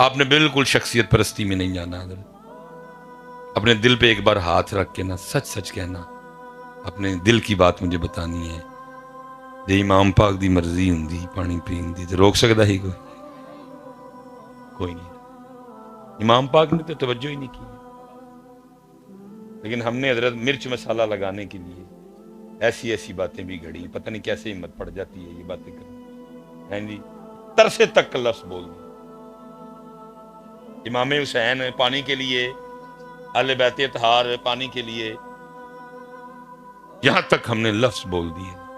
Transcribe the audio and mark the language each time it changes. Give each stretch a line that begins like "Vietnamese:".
Urdu: آپ نے بالکل شخصیت پرستی میں نہیں جانا حضرت. اپنے دل پہ ایک بار ہاتھ رکھ کے نا سچ کہنا، اپنے دل کی بات مجھے بتانی ہے.
Punjabi: جے امام پاک دی مرضی ہوندی پانی پین دی تے روک سکدا ہی کوئی نہیں.
Urdu: امام پاک نے تو توجہ ہی نہیں کی. لیکن ہم نے حضرت مرچ مسالہ لگانے کے لیے ایسی باتیں بھی گھڑی. پتہ نہیں کیسے ہمت پڑ جاتی ہے یہ باتیں کرنا. ہیں جی ترسے تک کا لفظ بول دیں. امام حسین پانی کے لیے، اہل بیت اطہار پانی کے لیے، یہاں تک ہم نے لفظ بول دیے.